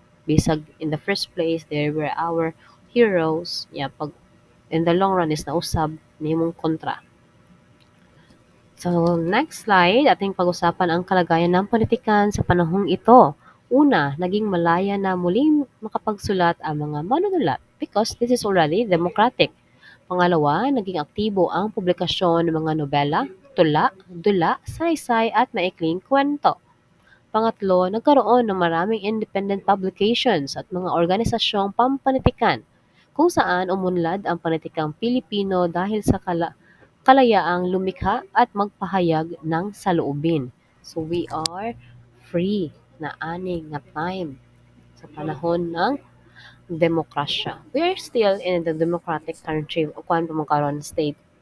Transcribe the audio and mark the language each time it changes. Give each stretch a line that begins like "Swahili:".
English: Bisag in the first place they were our heroes.
Cebuano: Yeah, pag
English: in the long run
Cebuano: is nausab nahimong kontra.
Filipino: So, next slide, ating pag-usapan ang kalagayan ng politikan sa panahong ito. Una, naging malaya na muling makapagsulat ang mga manunulat
English: because this is already democratic.
Filipino: Pangalawa, naging aktibo ang publikasyon ng mga nobela, tula, dula, saysay at maikling kwento. Pangatlo, nagkaroon ng maraming independent publications at mga organisasyong pampanitikan kung saan umunlad ang panitikang Pilipino dahil sa kalayaang lumikha at magpahayag ng saloobin.
English: So we are free na ani nga time
Filipino: sa panahon ng demokrasya.
English: We are still in the democratic country
Cebuano: o kuan pa man karon
English: state.